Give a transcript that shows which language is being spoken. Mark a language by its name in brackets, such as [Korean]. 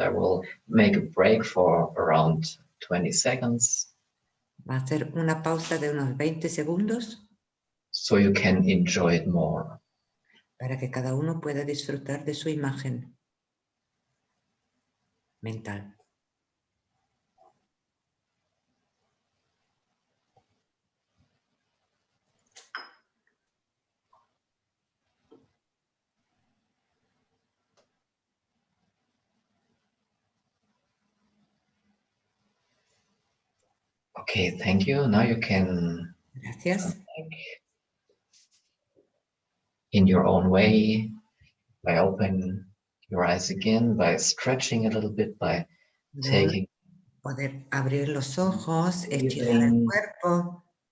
[English] I will make a break for around 20 seconds. [Spanish] Va a hacer una pausa de unos 20 segundos [English] So you can enjoy it more. [Spanish] para que cada uno pueda disfrutar de su imagen mental. [English] Okay, thank you. Now you can [Spanish] Gracias. [English] come back in your own way by opening your eyes again, by stretching a little bit, by taking [Spanish] Poder abrir los ojos, estirar el cuerpo.